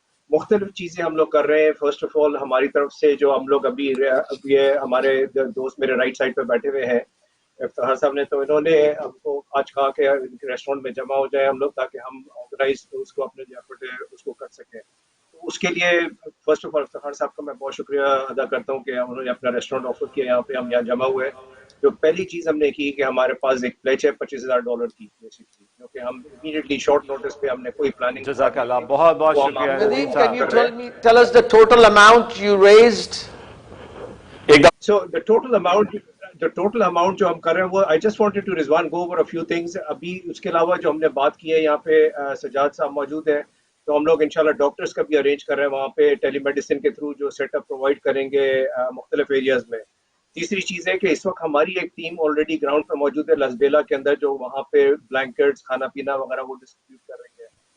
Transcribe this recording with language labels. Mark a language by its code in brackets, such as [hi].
[ur] مختلف چیزیں ہم لوگ کر رہے ہیں. فرسٹ آف آل ہماری طرف سے جو ہم لوگ ابھی ہمارے دوست میرے رائٹ سائڈ پہ بیٹھے ہوئے ہیں افتخار صاحب نے, تو انہوں نے ہم کو آج کہا کہ ریسٹورینٹ میں جمع ہو جائے ہم لوگ تاکہ ہم آرگنائز اس کو اپنے جو ایفرٹ ہے اس کو کر سکیں. اس کے لیے فرسٹ آف آل افتخار صاحب کا میں بہت شکریہ ادا کرتا ہوں کہ انہوں نے اپنا ریسٹورینٹ آفر کیا یہاں پہ, ہم یہاں جمع ہوئے. جو پہلی چیز ہم نے کی کہ ہمارے پاس ایک پلیچ ہے $25,000 کی بیسکلی, کیونکہ ہم امیڈیٹلی شارٹ نوٹس پہ ہم نے کوئی پلاننگ. جزاک اللہ, بہت بہت شکریہ. [en] Nadeem, can you tell us the total amount you raised? So the total amount [ur] جو ہم کر رہے ہیں وہ [en] I just wanted to Rizwan go over a few things. [ur] ابھی اس کے علاوہ جو ہم نے بات کی ہے یہاں پہ سجاد صاحب موجود ہیں, تو ہم لوگ انشاءاللہ ڈاکٹرز کا بھی ارینج کر رہے ہیں وہاں پہ ٹیلی میڈیسن کے تھرو جو سیٹ اپ پرووائڈ کریں گے مختلف ایریاز میں. تیسری چیز ہے کہ اس وقت ہماری ایک ٹیم آلریڈی گراؤنڈ پہ موجود ہے لسبیلا کے اندر جو وہاں پہ بلینکٹس کھانا پینا وغیرہ وہ ڈسٹریبیوٹ کر رہی ہے.